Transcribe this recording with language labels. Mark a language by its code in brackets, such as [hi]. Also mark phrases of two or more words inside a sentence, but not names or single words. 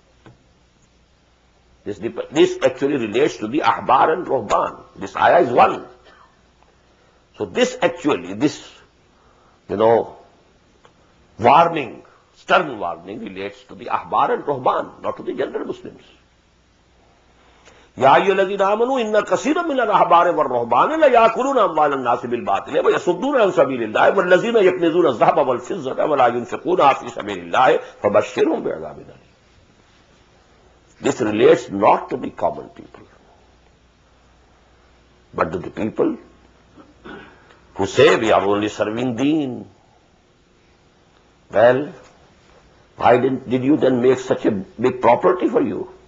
[en] This actually relates to the Ahbar and Ruhban. This ayah is one. So this warning, stern warning relates to the Ahbar and Ruhban, not to the general Muslims. [ar] يا أيها الذين آمنوا إن كثيرا من الأحبار والرهبان لا يأكلون أموال الناس بالباطل ويصدون عن سبيل الله والذين يكنزون الذهب والفضة ولا ينفقونها في سبيل الله فبشرهم بعذاب أليم. [en] This relates not to the common people, but to the people who say we are only serving deen. Well, why did you then make such a big property for you?